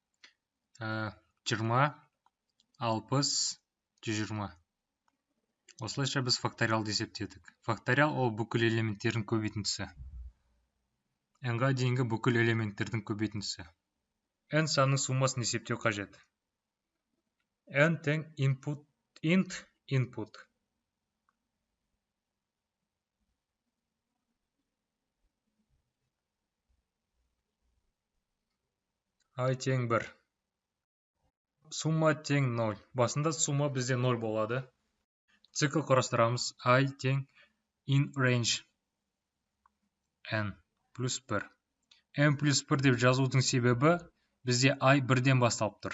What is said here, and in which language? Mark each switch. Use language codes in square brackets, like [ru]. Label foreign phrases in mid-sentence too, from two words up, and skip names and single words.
[kk] 20, 60, 120. Осылайша біз факториалды есептедік. Факториал ол бүкіл элементтердің көбейтіндісі. N-ға дейінгі бүкіл элементтердің көбейтіндісі. N санның суммасын есептеу қажет. N тең input, [en] int input. [kk] I тең 1. Сумма тең 0. Басында сумма бізде 0 болады. Цикл құрастырамыз. I тең [en] in range n [kk] плюс 1. n плюс 1 деп жазудың себебі бізде I 1-ден басталып тұр.